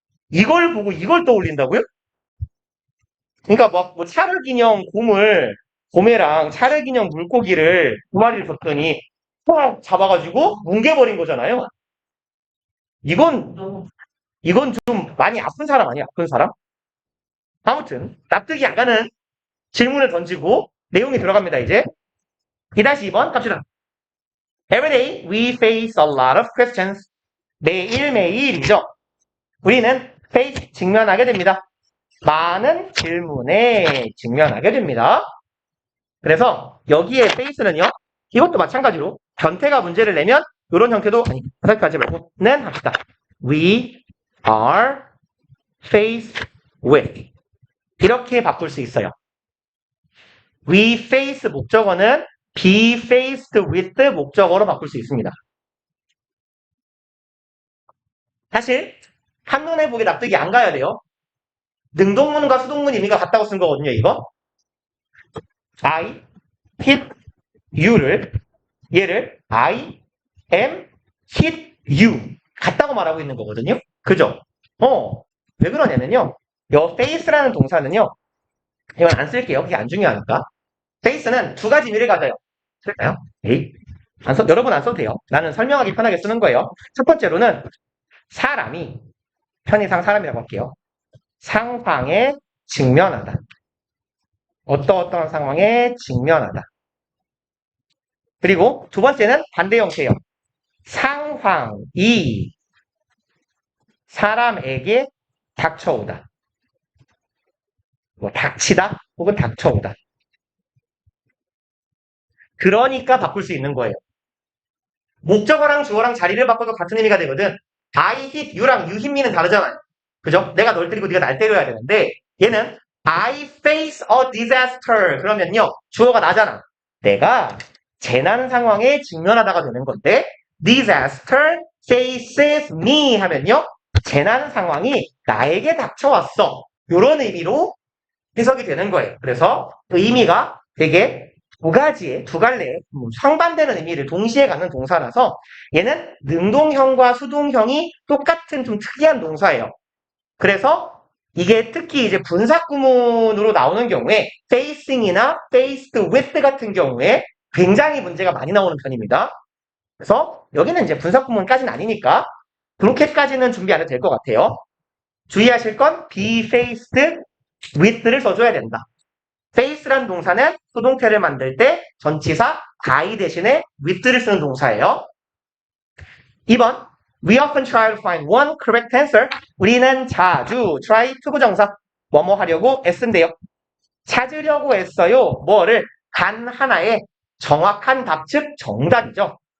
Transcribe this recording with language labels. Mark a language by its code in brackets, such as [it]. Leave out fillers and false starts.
[ko] 이걸 보고 이걸 떠올린다고요? 그러니까 뭐 차르기념 곰이랑 차르기념 물고기를 두 마리를 줬더니 꽉 잡아가지고 뭉개버린 거잖아요. 이건 이건 좀 많이 아픈 사람 아니야? 아픈 사람? 아무튼 납득이 안 가는 질문을 던지고 내용이 들어갑니다. 이제 2-2번 갑시다. [en] Every day we face a lot of questions. [ko] 매일매일이죠. 우리는 face 직면하게 됩니다. 많은 질문에 직면하게 됩니다. 그래서 여기에 face는요. 이것도 마찬가지로 변태가 문제를 내면 이런 형태도 그렇게 하지 말고는 합시다. [en] We are faced with [ko] 이렇게 바꿀 수 있어요. We face 목적어는 be faced with 목적어로 바꿀 수 있습니다. 사실 한눈에 보기 납득이 안 가야 돼요. 능동문과 수동문 의미가 같다고 쓴 거거든요, 이거. [en] I hit you [ko] 를 얘를 [en] I am hit you [ko] 같다고 말하고 있는 거거든요. 그죠? 왜 그러냐면요. 요 face라는 동사는요. 이건 안 쓸게요. 그게 안 중요하니까. face는 두 가지 의미를 가져요. 쓸까요? 에이. 여러분 안 써도 돼요. 나는 설명하기 편하게 쓰는 거예요. 첫 번째로는 사람이 편의상 사람이라고 할게요. 상황에 직면하다. 어떠한 상황에 직면하다. 그리고 두 번째는 반대 형태예요. 상황이 사람에게 닥쳐오다. 뭐 닥치다 혹은 닥쳐오다. 그러니까 바꿀 수 있는 거예요. 목적어랑 주어랑 자리를 바꿔도 같은 의미가 되거든. [en] I hit you [ko] 랑 [en] you hit me [ko] 는 다르잖아요. 그죠? 내가 널 때리고 네가 날 때려야 되는데 얘는 [en] I face a disaster [ko] 그러면요. 주어가 나잖아. 내가 재난 상황에 직면하다가 되는 건데 [en] disaster faces me [ko] 하면요. 재난 상황이 나에게 닥쳐왔어. 이런 의미로 해석이 되는 거예요. 그래서 그 의미가 되게 두 갈래의 상반되는 의미를 동시에 갖는 동사라서 얘는 능동형과 수동형이 똑같은 좀 특이한 동사예요. 그래서 이게 특히 이제 분사구문으로 나오는 경우에 facing이나 faced with 같은 경우에 굉장히 문제가 많이 나오는 편입니다. 그래서 여기는 이제 분사구문까지는 아니니까 그렇게까지는 준비 안 해도 될 것 같아요. 주의하실 건 be faced with를 써줘야 된다. face란 동사는 수동태를 만들 때 전치사 I 대신에 with를 쓰는 동사예요. [en] 2번 We often try to find one correct answer. [ko] 우리는 자주 try 투부정사 뭐뭐 하려고 애쓴대요. 찾으려고 애써요. 뭐를 단 하나의 정확한 답, 즉 정답이죠.